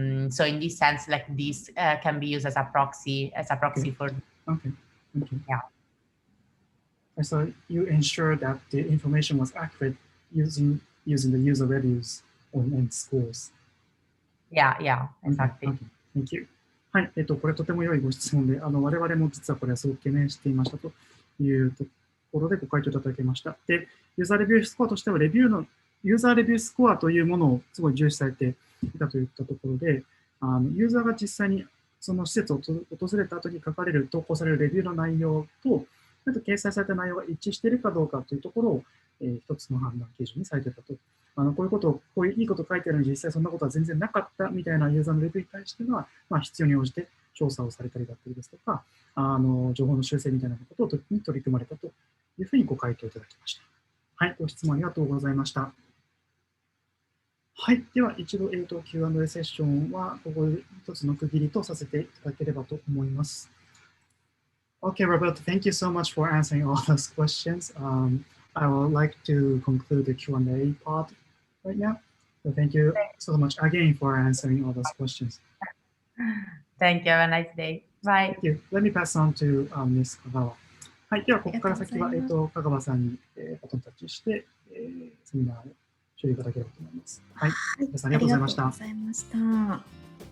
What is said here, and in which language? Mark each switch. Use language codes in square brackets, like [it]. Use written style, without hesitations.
[en] So in this sense, like this can be used as a proxy for. Okay. Yeah. So you ensure that the information was accurate using the user reviews and scores. Yeah, exactly. Okay. Thank you. [ja] はい、これとても良いご質問で、我々も実はこれはすごく懸念していましたというところでご回答いただきました。で、ユーザーレビュースコアとしては、ユーザーレビュースコアというものをすごい重視されていたといったところで、ユーザーが実際にその施設を訪れた後に書かれる、投稿されるレビューの内容と、掲載された内容が一致しているかどうかというところを、一つの判断基準にされていたと。こういういいこと書いてあるのに実際そんなことは全然なかったみたいなユーザーのレビューに対しては、必要に応じて調査をされたりだったりですとか、情報の修正みたいなことに取り組まれたというふうにご回答いただきました。はい、ご質問ありがとうございました。はい、では一度、Q&A セッションはここで一つの区切りとさせていただければと思います。 [en] Okay, Roberta, thank you so much for answering all those questions. I would like to conclude the Q&A part right now. So thank you so much again for answering all those questions. Thank you. Have a nice day. Bye. Thank you. Let me pass on to Ms. 香川。 [ja] はい、ではここから先は香川さんにバトンタッチして、セミナーを終了いただければと思います。はい、皆さんありがとうございました。ありがとうございました。